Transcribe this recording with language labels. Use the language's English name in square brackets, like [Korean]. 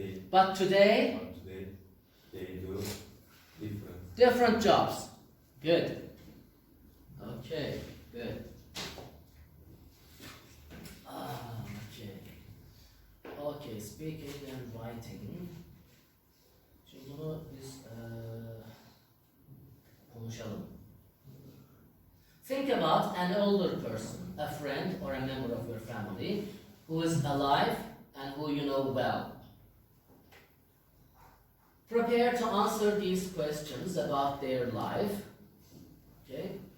[English] But today, They do different jobs. Good. Okay, good. Okay. Okay, speaking and writing. [Turkish] Şimdi bunu biz konuşalım. [English] Think about an older person, a friend or a member of your family who is alive and who you know well. Prepare to answer these questions about their life. Okay?